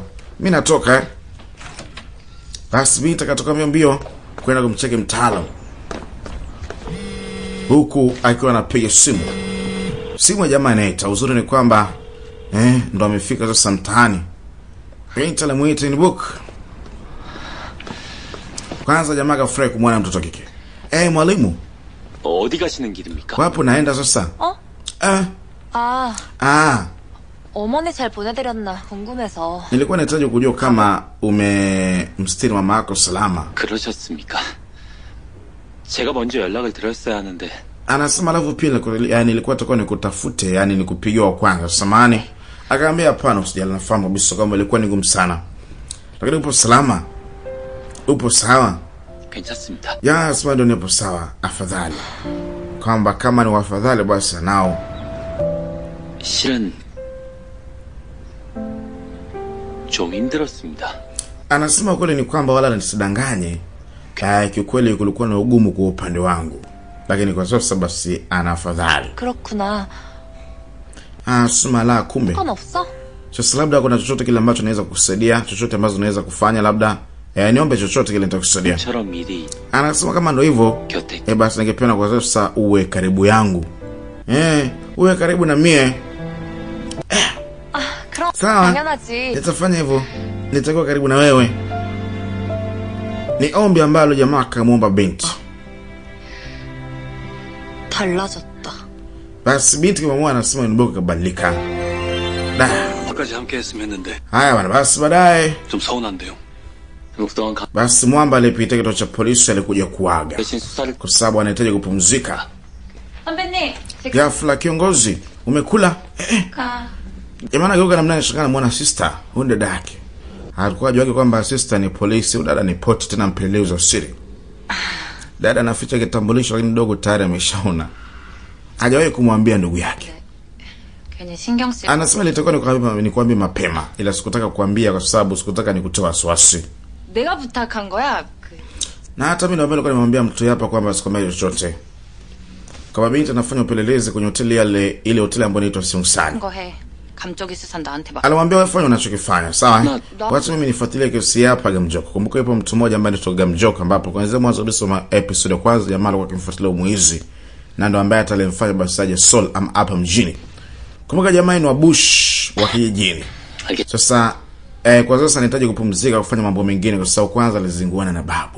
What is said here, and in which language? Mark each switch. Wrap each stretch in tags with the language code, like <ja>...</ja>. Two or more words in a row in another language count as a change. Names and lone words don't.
<sw>Mimi natoka. Basi binti akatoka mbio kwenda kumcheki mtaalamu. Huku akiwa anapiga simu. Simu ya jamaa inaita. Uzuri ni kwamba ndo amefika sasa mtaani. Binti alimuita in book. Kwanza jamaa kafurahi kumwona mtoto kike. Mwalimu.</sw> <ko>어디 가시는 길입니까?</ko> <sw>Wapo naenda sasa?</sw> <ko>어머니 잘 보내드렸나 궁금해서.</ko> <sw>Nilikuwa nahitaji kujua kama umemstiri mama yako salama.</sw> <ko>그러셨습니까? 제가 먼저 연락을 드렸어야 하는데.</ko> <sw>Anasema alafu pia yani nilikuwa nataka nikutafute, yani nikupigiwa kwanza. Samahani. Akaambia hapana, usijali, nafahamu kabisa kama ilikuwa ni ngumu sana. Lakini upo salama? Upo sawa?</sw> <ko>괜찮습니다.</ko> <sw>Ya, sema ndio nipo sawa. Afadhali. Kwamba kama ni wafadhali basi nao.</sw> <ko>실은 좀 힘들었습니다.</ko> <sw>Anasema kweli ni kwamba wala nisidanganye. Kiukweli kulikuwa na ugumu kwa upande wangu. Lakini kwa sasa basi ana afadhali.</sw> <ko>그렇구나.</ko> <sw>Sema la kumbe.</sw> <ko>건 없어?</ko> <sw>Sasa labda kuna chochote kile ambacho naweza kukusaidia, chochote ambacho unaweza kufanya labda. Niombe chochote kile nitakusaidia.</sw> <ko>처럼 미리.</ko> <sw>Anasema kama ndio hivyo. Basi ningependa kwa sasa uwe karibu yangu. Uwe karibu na mie.</sw> <ko>그럼</ko> <sw>sawa.</sw> <ko>당연하지.</ko> <sw>Nitafanya hivyo. Nitakuwa karibu na wewe. Ni ombi ambalo jamaa akamuomba binti.</sw> <ko>달라졌다.</ko> <sw>Basi binti kama anasema inboka kabadilika.</sw> <ko>까지 함께 했으면 했는데.</ko> <sw>Haya bwana, basi baadaye.</sw> <ko>좀 서운한데요.</ko> <sw>Basi mwamba alipita kituo cha polisi alikuja kuaga. Kwa sababu anahitaji kupumzika.</sw> <ko>선배님.</ko> <sw>Ghafla kiongozi, umekula? Jamani geuka namna anashikana muona sister, huyu dada yake. Alikuwa ajua kwamba sister ni polisi, huyu dada ni poti tena mpelelezi wa siri. Dada anaficha kitambulisho lakini dogo tayari ameshaona. Hajawahi kumwambia ndugu yake.</sw> <ko>괜히 신경 쓰고.</ko> <sw>Anasema nilitakuwa nikwambie mapema ila sikutaka kuambia kwa sababu sikutaka nikutoa wasiwasi.</sw> <ko>내가 부탁한 거야.</ko> <sw>Na hata mimi nilikuwa nimemwambia mtu hapa kwamba sikwambia chochote. Kama binti anafanya upelelezi kwenye hoteli ile hoteli ambayo inaitwa Seongsan.</sw> <ko>거 해. 감쪽이 수산 나한테 막.</ko> <sw>Alimwambia wewe fanya unachokifanya, sawa? Wacha mimi nifuatilie kesi hapa Gamjok. Kumbuka yupo mtu mmoja ambaye anaitwa Gamjok ambapo kwanza mwanzo kabisa wa episode ya kwanza jamaa alikuwa akimfuatilia muizi. Na ndo ambaye atalemfanya basi aje Seoul hapa mjini. Kumbuka jamaa ni wa bush wa kijijini. Sasa kwa sasa anahitaji kupumzika kufanya mambo mengine kwa sababu kwanza alizinguana na babu.</sw>